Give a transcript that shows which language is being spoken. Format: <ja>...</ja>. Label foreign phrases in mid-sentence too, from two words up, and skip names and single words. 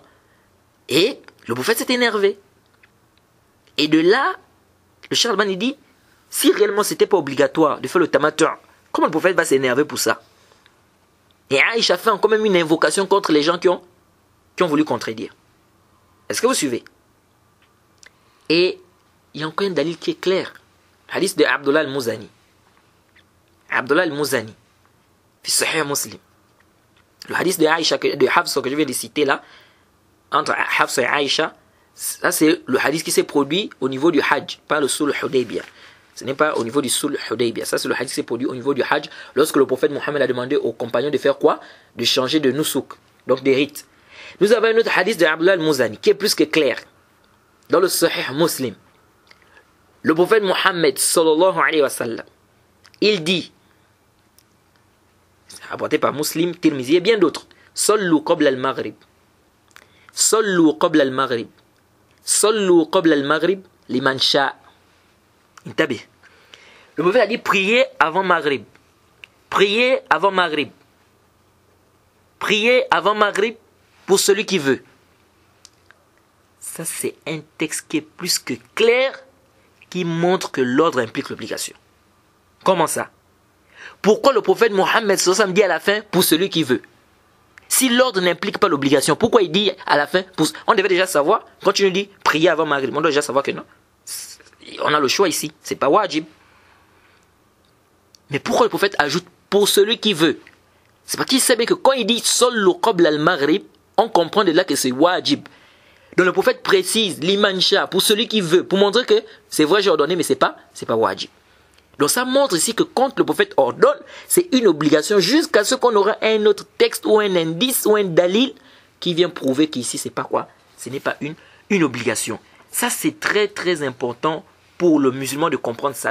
<fr>Et le prophète s'est énervé. Et de là, le Cheikh Al-Albani dit, si réellement c'était pas obligatoire de faire le tamattu', comment le prophète va s'énerver pour ça? Et Aïcha fait quand même une invocation contre les gens qui ont voulu contredire. Est-ce que vous suivez? Et il y a encore un dalil qui est clair. Hadith de Abdullah al-Muzani. Abdullah al-Muzani.</fr> <ar>في صحيح مسلم.</ar> <fr>Le hadith de Aïcha, de Hafsa que je viens de citer là, entre Hafsa et Aïcha, ça c'est le hadith qui s'est produit au niveau du Hajj, pas le Sulh Hudaybiyah. Ce n'est pas au niveau du Sulh Hudaybiyah. Ça c'est le hadith qui s'est produit au niveau du Hajj, lorsque le prophète Mohammed a demandé aux compagnons de faire quoi? De changer de nusuk, donc des rites. Nous avons un autre hadith de Abdullah al-Muzani qui est plus que clair. Dans le Sahih Muslim, le prophète Mohammed</fr> <ar>صلى الله عليه وسلم,</ar> <fr>il dit, rapporté par Muslim, Tirmizi et bien d'autres,</fr> <ar>صلوا قبل المغرب. صلوا قبل المغرب. صلوا قبل المغرب لمن شاء'. Intabih.</ar> <fr>Le prophète a dit priez avant Maghrib. Priez avant Maghrib. Priez avant Maghrib pour celui qui veut. Ça c'est un texte qui est plus que clair, qui montre que l'ordre implique l'obligation. Comment ça? Pourquoi le prophète Mohammed dit à la fin pour celui qui veut? Si l'ordre n'implique pas l'obligation, pourquoi il dit à la fin on devait déjà savoir, quand tu nous dis prier avant Maghrib, on doit déjà savoir que non. On a le choix ici, c'est pas wajib. Mais pourquoi le prophète ajoute pour celui qui veut? C'est parce qu'il sait bien que quand il dit</fr> <ar>صلوا قبل المغرب,</ar> <fr>on comprend de là que c'est wajib. Donc le prophète précise</fr> <ar>لمن شاء</ar> <fr>pour celui qui veut, pour montrer que c'est vrai j'ai ordonné mais c'est pas wajib. Donc ça montre ici que quand le prophète ordonne, c'est une obligation jusqu'à ce qu'on aura un autre texte ou un indice ou un dalil qui vient prouver qu'ici c'est pas quoi, ce n'est pas une obligation. Ça c'est très très important pour le musulman de comprendre ça.</fr>